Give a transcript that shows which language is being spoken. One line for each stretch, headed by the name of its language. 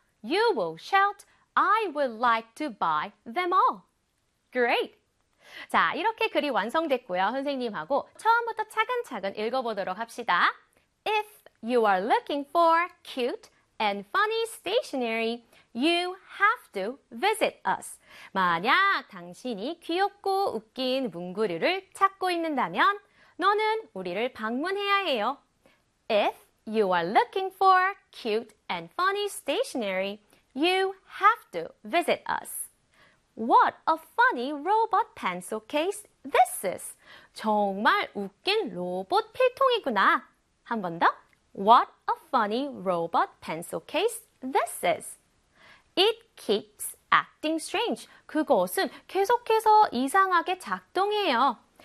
English: You will shout, I would like to buy them all. Great!
Korean: 자, 이렇게 글이 완성됐고요. 선생님하고 처음부터 차근차근 읽어보도록 합시다.
English: If you are looking for cute and funny stationery, you have to visit us.
Korean: 만약 당신이 귀엽고 웃긴 문구류를 찾고 있는다면 너는 우리를 방문해야 해요.
English: If you are looking for cute and funny stationery, you have to visit us. What a funny robot pencil case this is.
Korean: 정말 웃긴 로봇 필통이구나. 한 번 더.
English: What a funny robot pencil case this is. It keeps acting strange.
Korean: 그것은 계속해서 이상하게 작동해요.